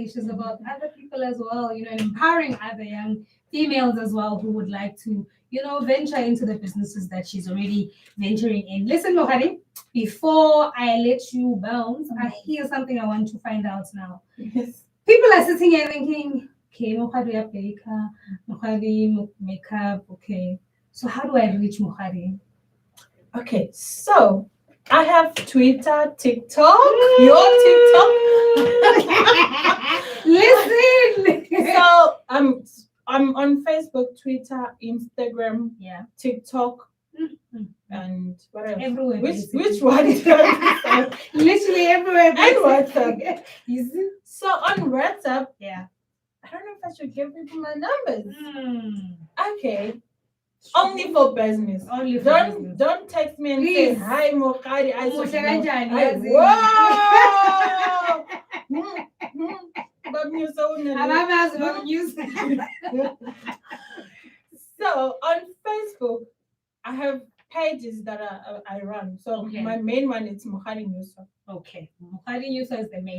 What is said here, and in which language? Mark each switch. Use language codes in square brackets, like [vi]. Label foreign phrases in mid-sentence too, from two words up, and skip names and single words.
[en] She's about other people as well, and empowering other young females as well who would like to, venture into the businesses that she's already venturing in. Listen, MOKGADI, before I let you bounce, here's something I want to find out now. Yes. People are sitting here thinking, okay, Mokgadi ya baker, Mokgadi makeup, okay. So how do I reach Mokgadi? Okay, so I have Twitter, TikTok, your TikTok. Listen. So I'm on Facebook, Twitter, Instagram, Yeah. TikTok, Mhm. and what else? Everywhere. Which basically. one? Literally everywhere. And basically. WhatsApp. Is it? So on WhatsApp, Yeah. I don't know if I should give people my numbers. Hmm. Okay. Only for business. Only for Don't business. don't text me and Please. say hi Mokgadi. I [zu] Umuhle [en] said [zu] kanjani, [en] no. [zu] yazi? [en] Whoa! But you so [zu] Abamazi bakunyusa. [en] So on Facebook, I have pages that I run. So Okay. my main one is MOKGADI NYUSWA. Okay. Mokgadi NYUSWA is the main